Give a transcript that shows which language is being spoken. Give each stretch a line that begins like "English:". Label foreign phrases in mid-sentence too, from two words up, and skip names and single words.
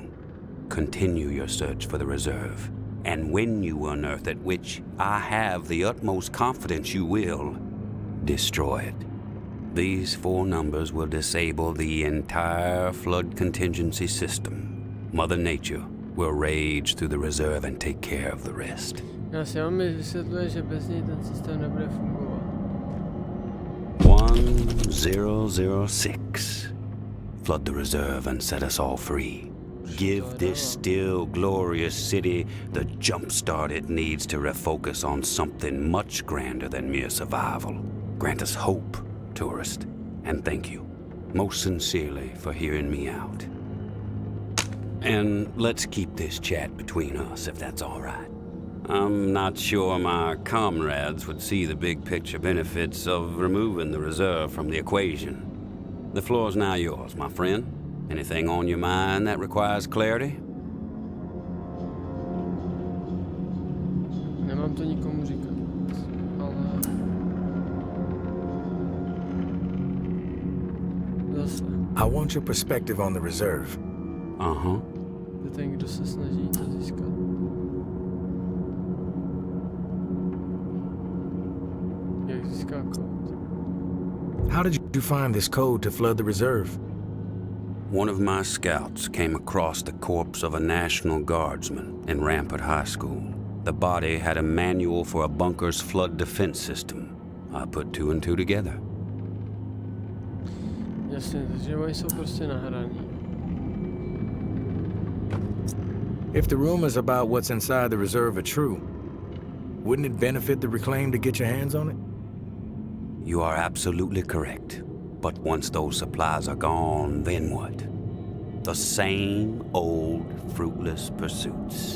English: Continue your search for the reserve, and when you unearth it, which I have the utmost confidence you will, destroy it. These 4 numbers will disable the entire flood contingency system. Mother Nature will rage through the reserve and take care of the rest.
Czech: Já si vám vysvětluje, že bez něj ten systém nebude fungovat.
English: 1006. Flood the reserve and set us all free. Give this still glorious city the jump start it needs to refocus on something much grander than mere survival. Grant us hope, tourist, and thank you, most sincerely, for hearing me out. And let's keep this chat between us, if that's all right. I'm not sure my comrades would see the big picture benefits of removing the reserve from the equation. The floor's now yours, my friend. Anything on your mind that requires clarity?
Czech: Nemám to nikomu říkat, ale... Zase.
English: I want your perspective on the reserve. Uh-huh.
Czech: To je ten, kdo se snaží to získat. Jak získá kód?
English: How did you find this code to flood the reserve? One of my scouts came across the corpse of a National Guardsman in Rampart High School. The body had a manual for a bunker's flood defense system. I put 2 and 2 together.
Czech: Jasně, takže oni jsou prostě nahraní.
English: If the rumors about what's inside the reserve are true, wouldn't it benefit the Reclaim to get your hands on it? You are absolutely correct. But once those supplies are gone, then what? The same old fruitless pursuits.